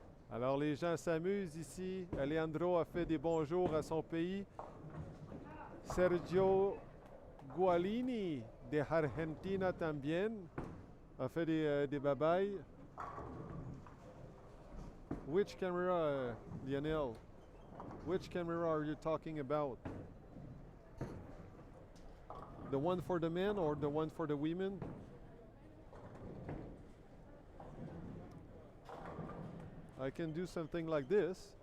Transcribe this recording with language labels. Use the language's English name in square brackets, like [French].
[French] Alors les gens s'amusent ici. Alejandro a fait des bonjours à son pays. Sergio Gualini de Argentina también a fait des bye-bye. [English] Which camera, Lionel? Which camera are you talking about? The one for the men or the one for the women? I can do something like this.